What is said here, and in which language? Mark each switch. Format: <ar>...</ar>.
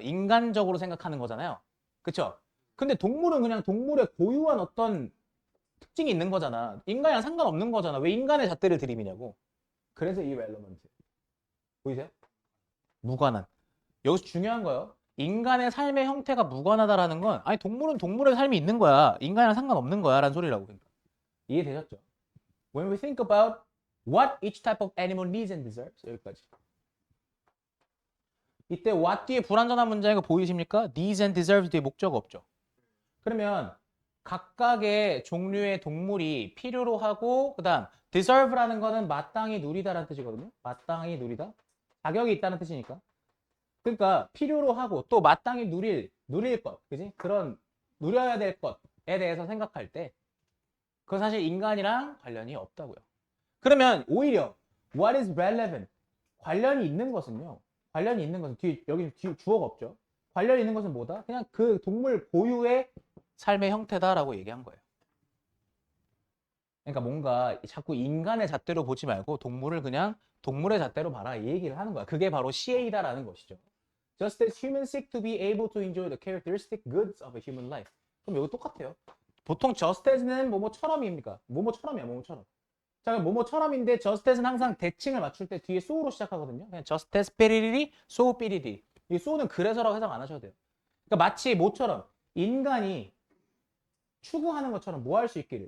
<ko>인간적으로 생각하는 거잖아요. 그쵸? 근데 동물은 그냥 동물의 고유한 어떤 특징이 있는 거잖아. 인간이랑 상관없는 거잖아. 왜 인간의 잣대를 들이미냐고. 그래서 irrelevant. 보이세요? 무관한. 여기서 중요한 거예요. 인간의 삶의 형태가 무관하다라는 건 아니 동물은 동물의 삶이 있는 거야. 인간이랑 상관없는 거야 라는 소리라고. 그러니까. 이해되셨죠?</ko> <en>When we think about what each type of animal needs and deserves</en> <ko>여기까지. 이때 what 뒤에 불완전한 문장인 거 보이십니까?</ko> <en>needs and deserves</en> <ko>뒤에 목적 없죠. 그러면 각각의 종류의 동물이 필요로 하고 그다음 deserve라는 거는 마땅히 누리다라는 뜻이거든요. 마땅히 누리다. 자격이 있다는 뜻이니까. 그러니까 필요로 하고 또 마땅히 누릴 것, 그지? 그런 누려야 될 것에 대해서 생각할 때 그거 사실 인간이랑 관련이 없다고요.</ko> <en>그러면 오히려 what is relevant?</en> <ko>관련이 있는 것은요. 관련이 있는 것은 여기 주어가 없죠. 관련이 있는 것은 뭐다? 그냥 그 동물 고유의 삶의 형태다라고 얘기한 거예요. 그러니까 뭔가 자꾸 인간의 잣대로 보지 말고 동물을 그냥 동물의 잣대로 봐라 이 얘기를 하는 거야. 그게 바로 CA다라는 것이죠.</ko> <en>Just as humans seek to be able to enjoy the characteristic goods of a human life.</en> <ko>그럼 이거 똑같아요. 보통 just as는 뭐뭐처럼입니까? 뭐뭐처럼이야, 뭐뭐처럼. 자, 그럼 뭐뭐처럼인데 just as는 항상 대칭을 맞출 때 뒤에 so로 시작하거든요. 그냥 just as 삐리리리, so 삐리리. 이 so는 그래서라고 해석 안 하셔도 돼요. 그러니까 마치 뭐처럼 인간이 추구하는 것처럼 뭐 할 수 있기를.</ko>